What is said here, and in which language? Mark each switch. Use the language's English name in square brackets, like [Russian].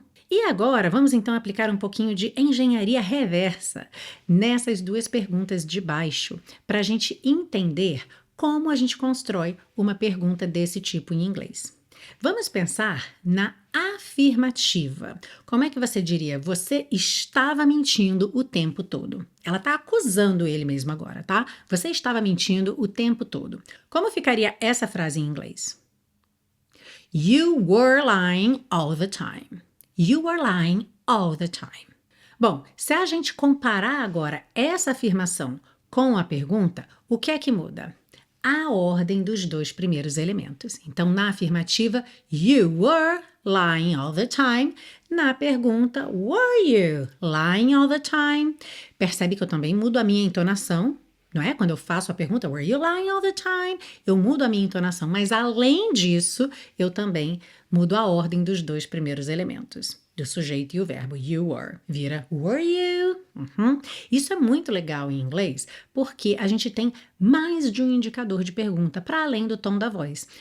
[Portuguese] E agora vamos então aplicar um pouquinho de engenharia reversa nessas duas perguntas de baixo, para a gente entender como a gente constrói uma pergunta desse tipo em inglês. Vamos pensar na afirmativa. Como é que você diria? Você estava mentindo o tempo todo. Ela está acusando ele mesmo agora, tá? Você estava mentindo o tempo todo. Como ficaria essa frase em inglês? [English] You were lying all the time. You were lying all the time. [Portuguese] Bom, se a gente comparar agora essa afirmação com a pergunta, o que é que muda? A ordem dos dois primeiros elementos. Então, na afirmativa, [English] you were lying all the time. [Portuguese] Na pergunta, [English] were you lying all the time? [Portuguese] Percebe que eu também mudo a minha entonação, não é? Quando eu faço a pergunta, [English] were you lying all the time? [Portuguese] Eu mudo a minha entonação, mas além disso, eu também mudo a ordem dos dois primeiros elementos, do sujeito e o verbo. You were vira were you? Isso é muito legal em inglês, porque a gente tem mais de um indicador de pergunta para além do tom da voz.